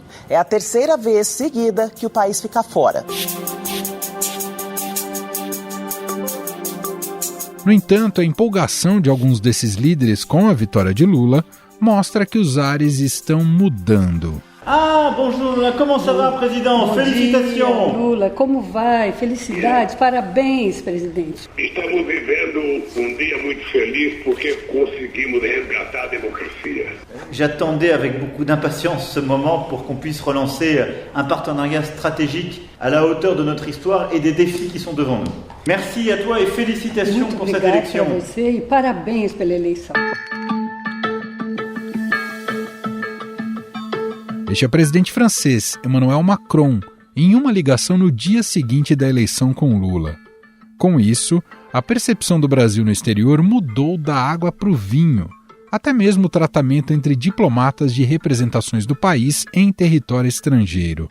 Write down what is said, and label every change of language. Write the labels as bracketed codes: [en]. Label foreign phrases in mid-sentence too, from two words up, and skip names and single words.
[pt] É a 3ª vez seguida que o país fica fora. No entanto, a empolgação de alguns desses líderes com a vitória de Lula mostra que os ares estão mudando. [fr] Bonjour Lula, como ça va, [pt] presidente? Felicitações! Lula, como vai? Felicidades, parabéns, presidente. Estamos vivendo um dia muito feliz porque conseguimos resgatar a democracia. [fr] J'attendais avec beaucoup d'impatience ce moment pour qu'on puisse relancer un partenariat stratégique à la hauteur de notre histoire et des défis qui sont devant nous. Merci à toi et félicitations pour cette élection. [pt] Muito obrigada a você e parabéns pela eleição. Este é o presidente francês, Emmanuel Macron, em uma ligação no dia seguinte da eleição com Lula. Com isso, a percepção do Brasil no exterior mudou da água para o vinho, até mesmo o tratamento entre diplomatas de representações do país em território estrangeiro.